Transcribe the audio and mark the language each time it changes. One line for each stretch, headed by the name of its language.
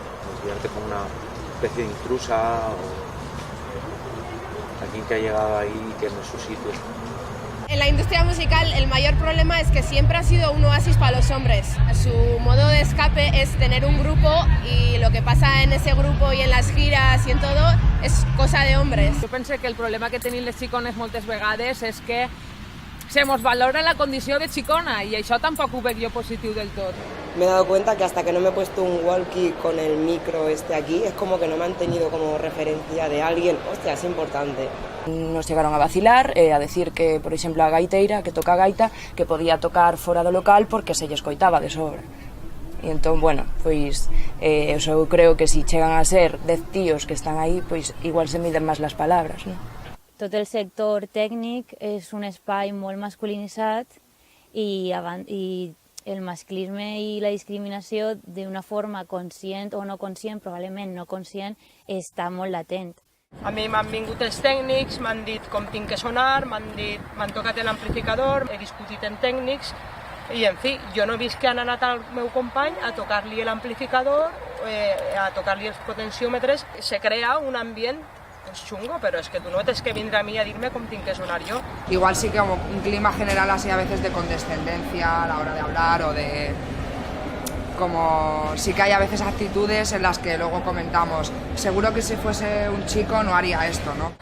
Spanish: Considerarte como una especie de intrusa o alguien que ha llegado ahí y que no es su sitio. En la industria musical el mayor problema es que siempre ha sido un oasis para los hombres. Su modo de escape es tener un grupo y lo que pasa en ese grupo y en las giras y en todo és cosa de hombres.
Catalan: Jo penso que el problema que tenim les xicones moltes vegades és que se mos valora la condició de xicona i això tampoc ho veig jo positiu del tot.
Spanish: Me he dado cuenta que hasta que no me he puesto un walkie con el micro aquí, es como que no me han tenido como referencia de alguien. Hostia, es importante. Nos llegaron a vacilar, a decir
Galician: que, por exemplo, a gaiteira, que toca gaita, que podía tocar fora do local porque se lle escoitaba de sobra. E entón, bueno, pois, eu creo que si chegan a ser 10 tíos que están aí, pois igual se miden máis las palabras, ¿no?
Catalan: Tot el sector tècnic és un espai molt masculinitzat i el masclisme i la discriminació d'una forma conscient o no conscient, probablement no conscient, està molt latent. A mi m'han vingut els tècnics, m'han dit com tinc que sonar, m'han tocat l'amplificador, he discutit amb tècnics i, en fi, jo no he vist que han anat al meu company a tocar-li l'amplificador, a tocar-li els potenciòmetres.
Spanish: Se crea un ambient chungo, pero es que tú no tienes que venir a mí a decirme cómo tengo que sonar yo. Igual sí que como un clima general así a veces de condescendencia a la hora de hablar o de... como sí que hay a veces actitudes en las que luego comentamos, seguro que si fuese un chico no haría esto, ¿no?